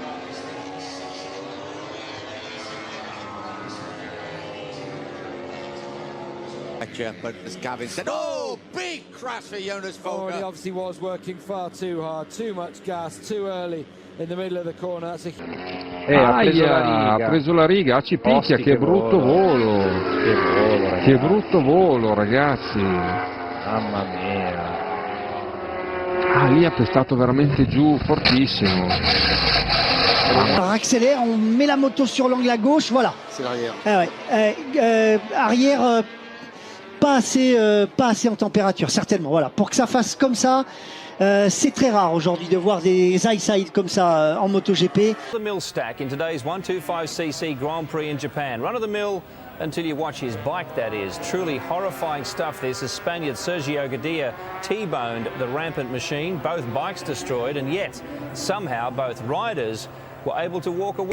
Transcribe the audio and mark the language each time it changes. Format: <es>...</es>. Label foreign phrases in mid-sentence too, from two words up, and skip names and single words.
<en>But as Gavin said, oh, big crash for Jonas Oh, and he Folger. obviously was working far too hard, too much gas, too early in the middle of the corner. That's a...</en> <it>Ha preso la riga, ci picchia, che brutto volo. Che brutto volo, ragazzi. Mamma mia. Ah, lì ha pestato veramente giù, fortissimo.</it> <fr>On accélère, on met la moto sur l'angle à gauche, voilà. C'est l'arrière. Ah ouais. Arrière, pas assez en température, certainement. Voilà. Pour que ça fasse comme ça, c'est très rare aujourd'hui de voir des high-side comme ça en MotoGP.</fr> <en>The mill stack in today's 125cc Grand Prix in Japan. Run of the mill until you watch his bike, that is. Truly horrifying stuff this as Spaniard Sergio Gadia T-boned the rampant machine. Both bikes destroyed, and yet somehow both riders were able to walk away.</en>